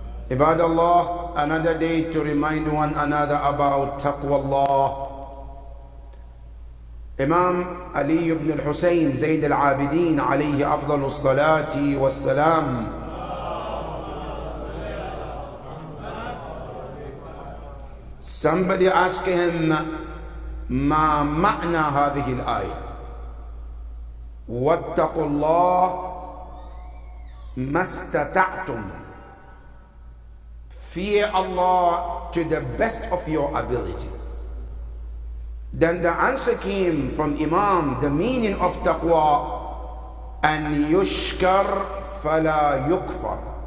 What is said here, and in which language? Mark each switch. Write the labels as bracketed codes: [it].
[en] Ibad Allah, another day to remind one another about taqwa Allah. Imam Ali ibn al-Husayn Zayd al-Abidin alayhi afdalus salati was salam. Somebody asked him, [ar] ما معنى هذه الآية؟ واتقوا الله ما استطعتم. [en] Fear Allah to the best of your ability. Then the answer came from Imam, the meaning of taqwa, [ar] أن يشكر فلا يكفر.